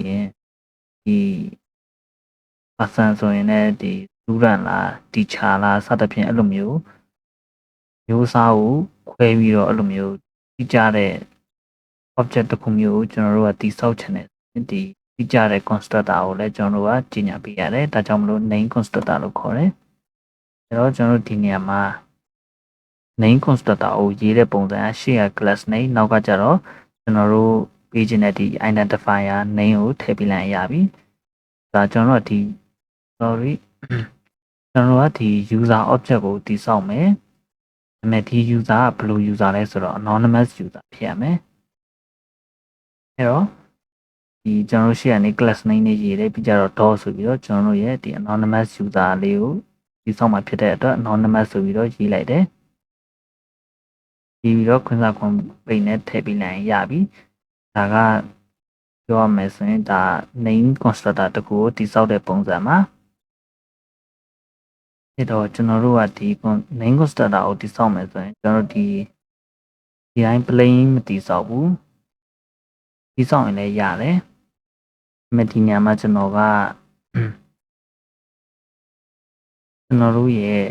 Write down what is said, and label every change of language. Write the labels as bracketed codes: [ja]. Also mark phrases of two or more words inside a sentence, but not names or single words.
[my] ရင်ဒီ person ဆိုရင်လည်းဒီ student လား teacher လားစသဖြင့်အဲ့လိုမျိုးမျိုးစားကိုခွဲပြီးတော့အဲ့လိုမျိုးတိကျတဲ့ object တစ်ခုမျိုးကိုကျွန်တော်တို့ကတည်ဆောက်ချင်တယ် ဒီတိကျတဲ့ constructor ကိုလည်းကျွန်တော်တို့ကကြီးညာပေးရတယ်ဒါကြောင့်မလို့ [en] name constructor [my] လို့ခေါ်တယ်အဲ့တော့ကျွန်တော်တို့ဒီနေရာမှာ name constructor ကိုရေးတဲ့ပုံစံရှေ့က [en] class name [my] နောက်ကကျတော့ကျွန်တော်တို့ပေးခြင်းတဲ့ဒီ [en] identifier name [my] ကိုထည့်ပေးလိုက်ရပြီဒါကျွန်တော်တို့ဒီ sorry ကျွန်တော်တို့ကဒီ [en] user object [my] ကိုတည်ဆောက်မယ်ဒါပေမဲ့ဒီ user ကဘယ်လို user လဲဆိုတော့ [en] anonymous user [my] ဖြစ်ရမယ်အဲ့တော့ဒီကျွန်တော်တို့ရှေ့ကနေ [en] class name [my] နဲ့ရေးတယ်ပြီးကြတော့ dot ဆိုပြီးတော့ကျွန်တော်တို့ရဲ့ဒီ [en] anonymous user [my] လေးကိုတည်ဆောက်မှာဖြစ်တဲ့အတွက် anonymous ဆိုပြီးတော့ရေးလိုက်တယ် ပြီးတော့ခွင့်စာခွင့်ပိတ်နဲ့ထည့်ပေးလိုက်ရပြီဒါကပြောရမယ်ဆိုရင်ဒါ [en] name constructor [my] တခုကိုတည်ဆောက်တဲ့ပုံစံမှာအဲ့တော့ကျွန်တော်တို့ကဒီ [en] name constructor [my] ကိုတည်ဆောက်မယ်ဆိုရင်ကျွန်တော်တို့ဒီတိုင်း plain မတည်ဆောက်ဘူးတည်ဆောက်ရင်လည်းရတယ်မဒီညမှာကျွန်တော်တို့ရဲ့